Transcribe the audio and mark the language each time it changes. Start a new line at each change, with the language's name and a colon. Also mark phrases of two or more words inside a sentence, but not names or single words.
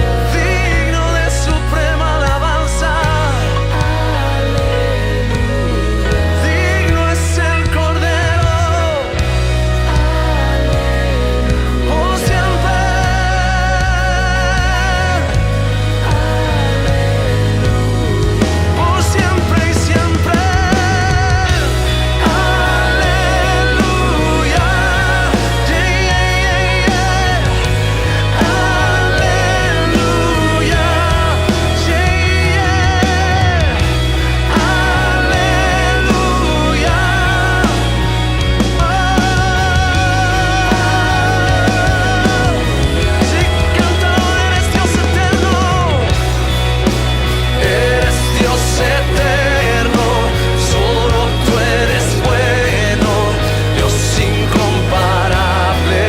Spanish: Digno de suprema alabanza. Digno es el Cordero, por siempre, por siempre y siempre. Aleluya,
English: yeah, yeah, yeah.
Spanish: Aleluya,
English: yeah, yeah.
Spanish: Aleluya. Sí, cantado, eres Dios eterno. Eres Dios eterno, solo tú eres bueno, Dios incomparable.